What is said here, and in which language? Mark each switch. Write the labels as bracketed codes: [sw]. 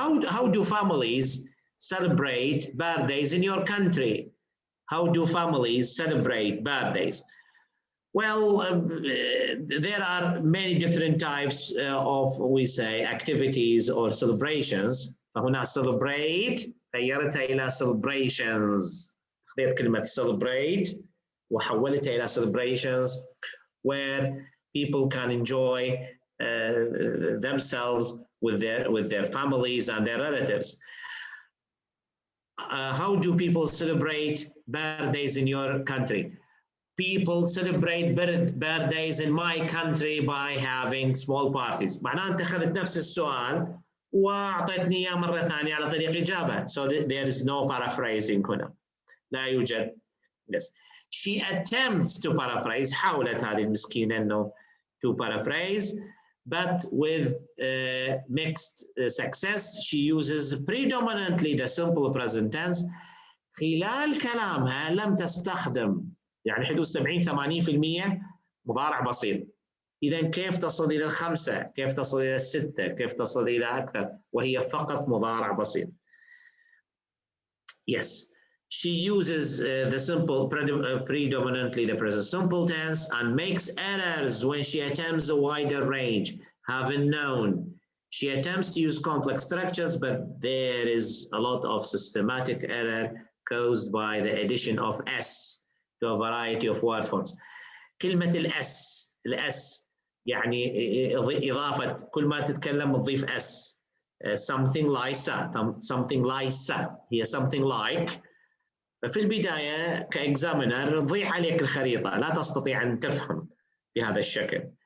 [en] How do families celebrate birthdays in your country? How do families celebrate birthdays? Well, there are many different types of activities or celebrations. [ar] فهنا celebrate غيرتها إلى celebrations. خذيت كلمة celebrate وحولتها إلى celebrations [en] where people can enjoy themselves with their families and their relatives. How do people celebrate birthdays in your country? people celebrate birthdays in my country by having small parties. [ar] معناه أنت أخذت نفس السؤال وأعطيتني إياه مرة ثانية على طريق إجابة. [en] So there is no paraphrasing هنا. [ar] لا يوجد. Yes. [en] She attempts to paraphrase. [ar] حاولت هذه المسكينة إنه [en] to paraphrase, but with mixed success. She uses predominantly the simple present tense. [ar] خلال كلامها لم تستخدم يعني حدود 70-80% مضارع بسيط. إذا كيف تصل إلى 5؟ كيف تصل إلى 6؟ كيف تصل إلى أكثر؟ وهي فقط مضارع بسيط. [en] Yes, she uses the simple, predominantly the present simple tense, and makes errors when she attempts a wider range. Haven't known. She attempts to use complex structures, but there is a lot of systematic error caused by the addition of s to a variety of word forms. [ar] كلمة الاس يعني إضافة كل ما تتكلم تضيف s. [en] Something like هي something like. [ar] ففي البداية كإكزامينر تضيع عليك الخريطة، لا تستطيع أن تفهم بهذا الشكل.